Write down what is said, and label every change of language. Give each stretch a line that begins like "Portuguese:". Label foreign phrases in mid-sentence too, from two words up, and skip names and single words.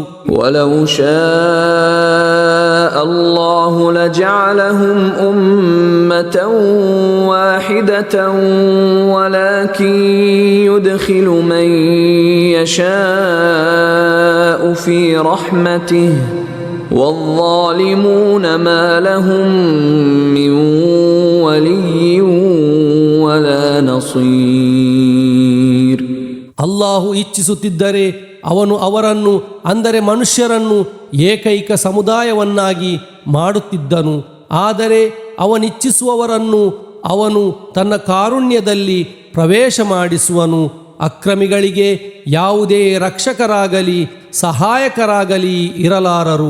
Arabic: ولو شاء الله لجعلهم أمة واحدة ولكن يدخل من يشاء في رحمته والظالمون ما لهم من ولي ولا نصير.
Kannada: ಅಲ್ಲಾಹು ಇಚ್ಛಿಸುತ್ತಿದ್ದರೆ ಅವನು ಅವರನ್ನು ಅಂದರೆ ಮನುಷ್ಯರನ್ನು ಏಕೈಕ ಸಮುದಾಯವನ್ನಾಗಿ ಮಾಡುತ್ತಿದ್ದನು. ಆದರೆ ಅವನಿಚ್ಛಿಸುವವರನ್ನು ಅವನು ತನ್ನ ಕಾರುಣ್ಯದಲ್ಲಿ ಪ್ರವೇಶ ಮಾಡಿಸುವನು. ಅಕ್ರಮಿಗಳಿಗೆ ಯಾವುದೇ ರಕ್ಷಕರಾಗಲಿ ಸಹಾಯಕರಾಗಲಿ ಇರಲಾರರು.